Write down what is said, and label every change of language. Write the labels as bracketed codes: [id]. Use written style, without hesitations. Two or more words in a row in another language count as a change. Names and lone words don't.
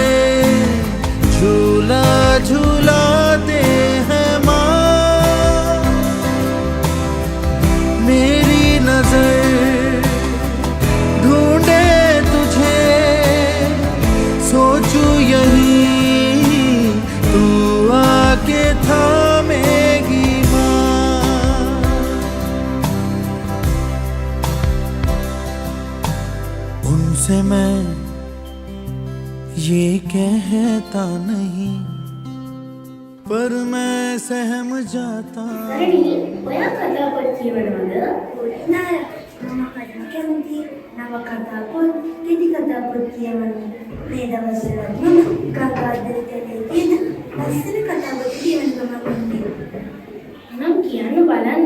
[hi] झूला झूलाते हैं माँ मेरी नजर ढूंढे तुझे सोचूं यही तू आके थामेगी उनसे मैं ये कहता नहीं पर मैं सहम जाता [si] ඔයා කතාපොත් කියවනවද? නෑ මම කලින් කැමති නව කතා පොත් කෙටි කතා පොත් කියවන්න මේ දවස්වල මම ගංගාදරේ තියෙන ලස්සන කතා පොත් කියවන්න ගමන් නම් කියන්න බලන්න.